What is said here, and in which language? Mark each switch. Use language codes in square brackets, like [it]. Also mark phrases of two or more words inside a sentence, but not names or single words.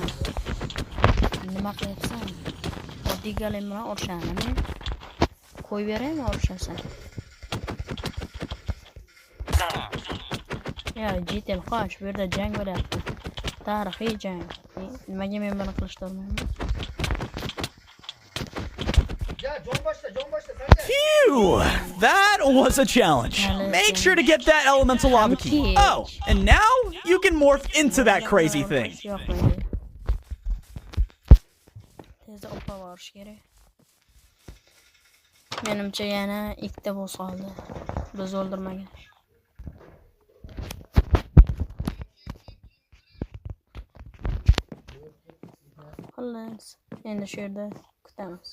[uz] Nima qilyapsan? Oddiy golem bilan urushaman. Qo'y beraymi urushasan? Ya, jitel qoch, bu yerda jang bo'lyapti. Tarixiy jang. Nimaga men buni qilishni olmayman? [en] Phew! That was a challenge. Make sure to get that elemental lava key. Oh, and now you can morph into that crazy thing. [uz] Tezda o'pa borish kerak. Menimcha yana ikkita boss qoldi. Biz o'ldirmagan. Xullas, endi shu yerda kutamiz.